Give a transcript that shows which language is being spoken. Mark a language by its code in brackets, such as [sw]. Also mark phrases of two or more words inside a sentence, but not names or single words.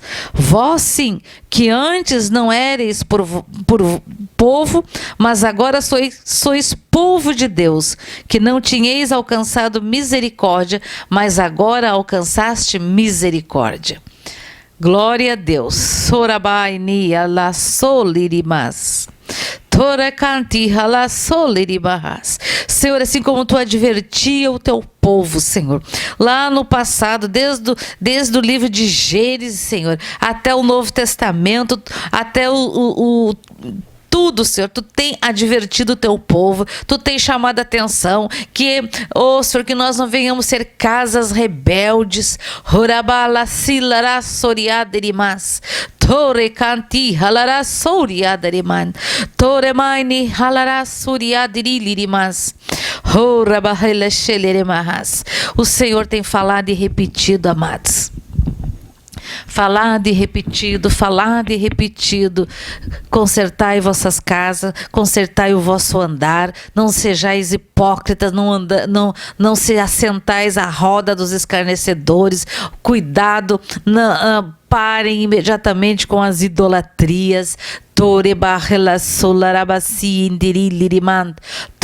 [pt] Vós, sim, que antes não éreis por povo, mas agora sois povo de Deus, que não tinhais alcançado misericórdia, mas agora alcançaste misericórdia. Glória a Deus. Sorabai ala solirimas. Senhor, assim como tu advertia o teu povo, Senhor, lá no passado, desde o livro de Gênesis, Senhor, até o Novo Testamento, até tudo, Senhor, tu tem advertido o teu povo, tu tem chamado a atenção que, Senhor, que nós não venhamos ser casas rebeldes. Tore canti halara soriadariman. Tore maini halara soriadirilirimas. O Senhor tem falado e repetido, amados. Falado e repetido, consertai vossas casas, consertai o vosso andar, não sejais hipócritas, não se assentais à roda dos escarnecedores, cuidado, parem imediatamente com as idolatrias.